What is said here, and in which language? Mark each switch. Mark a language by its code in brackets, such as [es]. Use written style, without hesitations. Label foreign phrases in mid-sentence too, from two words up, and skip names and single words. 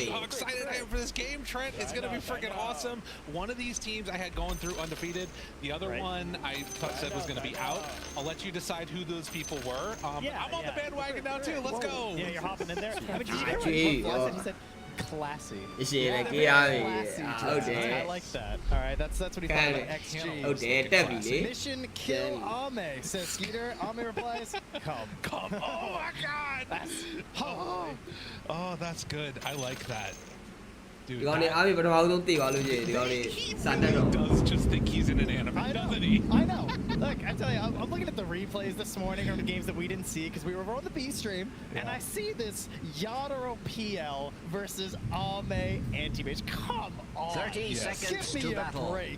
[en] tell you how excited I am for this game, Trent. It's going to be freaking awesome. One of these teams I had going through undefeated. The other one I said was going to be out. I'll let you decide who those people were. I'm on the bandwagon now, too. Let's go. Yeah, you're hopping in there. I mean, did you hear what Gee, he said? He said classy. [my] ရှင်လည်းကြည့်ရပြီ [en] Classy. [my] ဟုတ်တယ် [en] I like that. All right, that's what he thought about XG. [my] ဟုတ်တယ်တက်ပြီလေ [en] Mission kill Ame, says Skeeter. Ame replies, come. Oh, my God. Oh, that's good. I like that. Dude, [my] ဒီကောင်လေးအားပြီးပထမဆုံးတည်ပါလို့ရှိရင်ဒီကောင်လေးစာတက်တော့ [en] does just think he's in an anime, I know. doesn't he? I know. Look, I tell you, I'm looking at the replays this morning from the games that we didn't see because we were on the B stream, and I see this Yadaro PL versus Ame anti-mage. Come on. 30 Yes. seconds Give to me a battle. break.